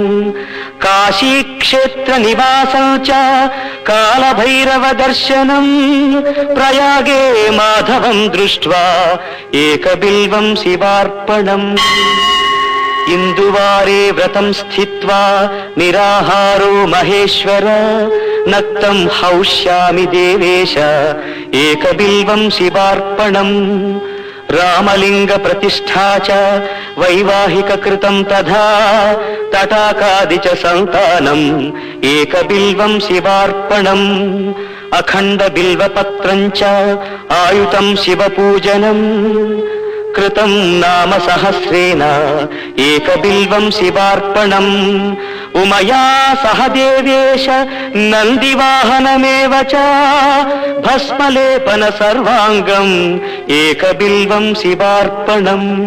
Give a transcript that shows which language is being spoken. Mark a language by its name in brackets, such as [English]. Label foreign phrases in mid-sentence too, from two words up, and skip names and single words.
[Sanskrit] काशीक्षेत्रनिवासं च कालभैरवदर्शनं प्रयागे माधवं दृष्ट्वा एकबिल्वं शिवार्पणम् इंदुवारे व्रतं स्थित्वा निराहारो महेश्वर नक्तं हौष्यामि देवेश एकबिल्वं शिवार्पणम् రామలింగ ప్రతిష్ఠా చ వైవాహిక కృతం తథా తటాకాది చ సంతానం ఏకబిల్వం శివార్పణం అఖండ బిల్వపత్రం చ ఆయుతం శివపూజనం కృతం నామ సహస్రేణ ఏకబిల్వం శివార్పణం ఉమయా సహ దేవేశ నందివాహనమేవ చ భస్మలేపన సర్వాంగం ఏకబిల్వం శివార్పణం